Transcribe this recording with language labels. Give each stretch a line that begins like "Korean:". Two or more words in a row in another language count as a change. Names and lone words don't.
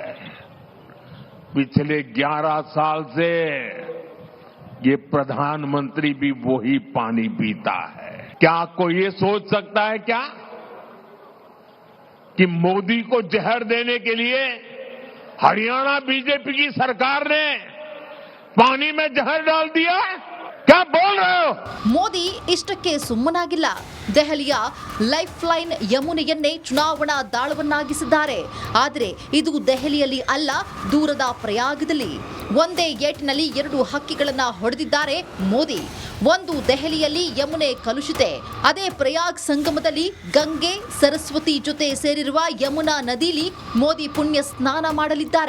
Hindi: पिछले 11 साल से ये प्रधानमंत्री भी वही पानी पीता है. क्या कोई ये सोच सकता है क्या कि मोदी को जहर देने के लिए हरियाणा बीजेपी की सरकार ने पानी में जहर डाल दिया? क्या बोल रहे हो?
Kannada: ಮೋದಿ ಇಷ್ಟಕ್ಕೆ ಸುಮ್ಮನಾಗಿಲ್ಲ. ದೆಹಲಿಯ
English: life line
Kannada: ಯಮುನೆಯನ್ನೇ ಚುನಾವಣಾ ದಾಳವನ್ನಾಗಿಸಿದ್ದಾರೆ. ಆದರೆ ಇದು ದೆಹಲಿಯಲ್ಲಿ ಅಲ್ಲ, ದೂರದ ಪ್ರಯಾಗದಲ್ಲಿ. ಒಂದೇ ಏಟಿನಲ್ಲಿ 2 ಹಕ್ಕಿಗಳನ್ನ ಹೊಡೆದಿದ್ದಾರೆ ಮೋದಿ. ಒಂದು ದೆಹಲಿಯಲ್ಲಿ ಯಮುನೆ ಕಲುಷಿತೆ, ಅದೇ ಪ್ರಯಾಗ್ ಸಂಗಮದಲ್ಲಿ ಗಂಗೆ ಸರಸ್ವತಿ ಜೊತೆ ಸೇರಿರುವ ಯಮುನಾ ನದಿಲಿ ಮೋದಿ ಪುಣ್ಯ ಸ್ನಾನ ಮಾಡಲಿದ್ದಾರೆ.